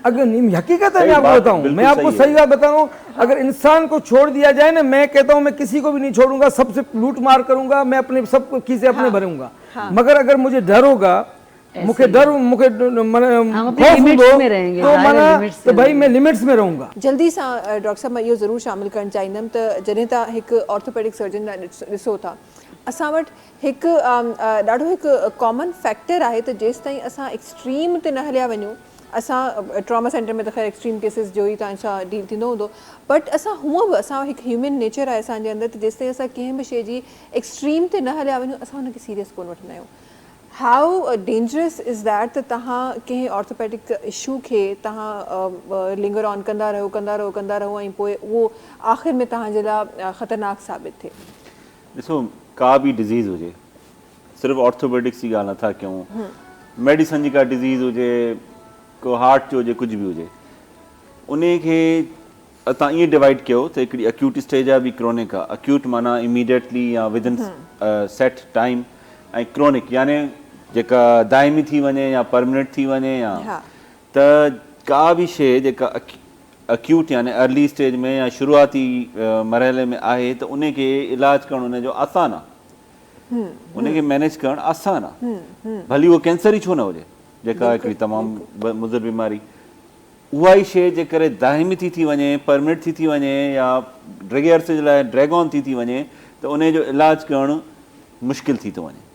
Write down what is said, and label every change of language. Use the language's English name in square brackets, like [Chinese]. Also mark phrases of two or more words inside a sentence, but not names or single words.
[Urdu] اگر حقیقت ہے، میں آپ کو بتاؤں، میں آپ کو صحیح بات بتا رہا ہوں، اگر انسان کو چھوڑ دیا جائے نا، میں کہتا ہوں میں کسی کو بھی نہیں چھوڑوں گا، سب سے لوٹ مار کروں گا، میں اپنے سب کھیسے اپنے بھروں گا. مگر اگر مجھے ڈر ہوگا، مجھے تو بھائی میں لمٹس میں رہوں گا. [Sindhi] जल्दी सा डॉक्टर साहब मैं इहो ज़रूर शामिल करणु चाहींदमि त जॾहिं तव्हां हिकु [English] orthopedic surgeon [Sindhi] ॾिसो था, असां वटि हिकु ॾाढो हिकु [English] common factor [Sindhi] आहे त जेसि ताईं असां एक्सट्रीम ते न हलिया वञूं, असां [English] trauma center [Sindhi] में त ख़ैर [English] extreme cases [Sindhi] जो ई तव्हां सां डील थींदो हूंदो, बट असां हूअं बि असां हिकु [English] human nature [Sindhi] आहे असांजे अंदरि, त जेसि ताईं असां कंहिं बि शइ जी एक्सट्रीम ते न हलिया वञूं असां हुनखे सीरियस कोन वठंदा आहियूं। [English] how dangerous is that [Sindhi] त तव्हां कंहिं [English] orthopedic issue [Sindhi] खे तव्हां [English] linger on [Sindhi] कंदा रहो ऐं पोइ उहो आख़िर में तव्हांजे लाइ ख़तरनाक साबित थिए। ॾिसो, का बि डिज़ीज़ हुजे, सिर्फ़ु ऑर्थोपेडिक्स जी ॻाल्हि नथा कयूं, मेडिसन जी का डिज़ीज़ हुजे, को हार्ट जो हुजे, कुझु बि हुजे, उन खे तव्हां ईअं डिवाइड कयो त हिकिड़ी [English] acute stage [Sindhi] आहे, ॿी क्रोनिक आहे। अक्यूट माना इमीडिएटली या [English] within set time, [Sindhi] ऐं क्रोनिक यानी जेका दाइमी थी वञे या परमानेंट थी वञे, या त का बि शइ जेका अक्यूट यानी [English] early stage [Sindhi] में या शुरूआती मरहले में आहे त उन खे इलाज करणु उन जो आसान आहे, उन खे मैनेज करणु आसान आहे, भली उहो कैंसर ई छो न हुजे, जेका हिकिड़ी तमामु मुज़र बीमारी। उहा ई शइ जेकॾहिं दाइमी थी वञे, परमिनेंट थी वञे या ड्रैग अर्से जे लाइ [English] drag on [Sindhi] थी वञे त उन जो इलाज करणु मुश्किल थी थो वञे।